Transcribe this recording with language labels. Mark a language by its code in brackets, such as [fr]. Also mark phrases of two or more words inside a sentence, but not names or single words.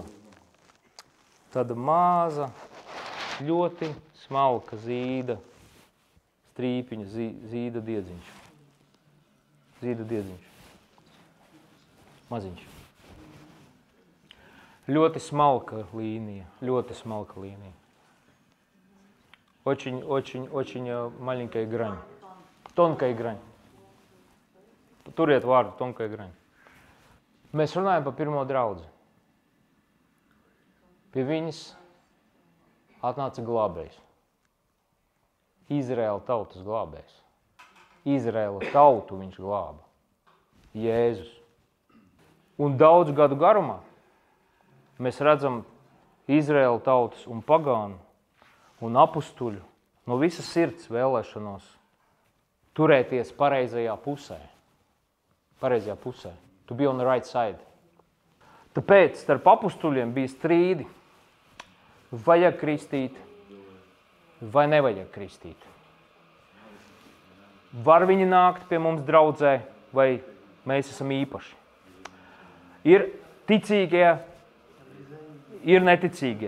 [lv] Tāda maza, ļoti smalka zīda, strīpiņa, zīda diedziņš. Maziņš. Ļoti smalka līnija. [ru] Очень маленькая грань. Тонкая грань. [lv] Turiet vārdu, [ru] tonkая грань. [lv] Mēs runājam par pirmo draudzi. Pie viņas atnāca glābējs. Izraēla tautas glābējs. Izraēla tautu viņš glāba. Jēzus. Un daudz gadu garumā mēs redzam Izraēla tautas un pagānu un apustuļu no visas sirds vēlēšanos turēties pareizajā pusē. [en] To be on the right side. [lv] Tāpēc starp apustuļiem bija strīdi. Vajag kristīt vai nevajag kristīt. Var viņi nākt pie mums draudzē vai mēs esam īpaši. Ir ticīgie, ir neticīgie.